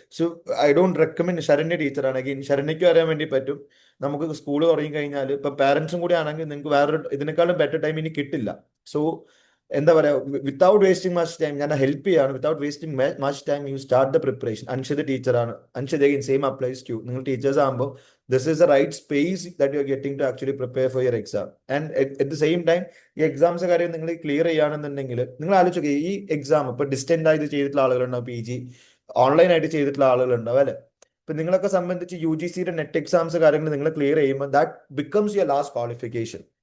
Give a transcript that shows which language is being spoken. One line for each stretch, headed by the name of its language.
English: So I don't recommend.
Malayalam: Saranya ടീച്ചറാണ്. Again ശരണ്യയ്ക്കും അറിയാൻ വേണ്ടി പറ്റും. നമുക്ക് സ്കൂൾ തുടങ്ങി കഴിഞ്ഞാൽ ഇപ്പൊ പാരന്റ്സും കൂടി ആണെങ്കിൽ നിങ്ങൾക്ക് വേറൊരു ഇതിനേക്കാളും ബെറ്റർ ടൈം ഇനി കിട്ടില്ല. സോ എന്താ പറയാ,
English: without wasting much time
Malayalam: ഞാൻ ഹെൽപ്പ് ചെയ്യാണ്.
English: Without wasting much time you start the preparation.
Malayalam: Anshad ടീച്ചറാണ്.
English: Anshad again same applies to
Malayalam: നിങ്ങൾ ടീച്ചേഴ്സ് ആകുമ്പോൾ
English: this is the right space that you are getting to actually prepare for your exam. And at the same time
Malayalam: ഈ exams കാര്യം നിങ്ങൾ clear ചെയ്യുകയാണെന്നുണ്ടെങ്കിൽ നിങ്ങൾ ആലോചിക്കുക, ഈ എക്സാം ഇപ്പൊ ഡിസ്റ്റന്റ് ആയിട്ട് ചെയ്തിട്ടുള്ള ആളുകളുണ്ടാവും, PG ഓൺലൈൻ ആയിട്ട് ചെയ്തിട്ടുള്ള ആളുകളുണ്ടാവും അല്ലെ. ഇപ്പൊ നിങ്ങളൊക്കെ സംബന്ധിച്ച് UGCയുടെ നെറ്റ് എക്സാംസ് കാര്യങ്ങൾ നിങ്ങൾ ക്ലിയർ ചെയ്യുമ്പോൾ
English: That becomes your last qualification.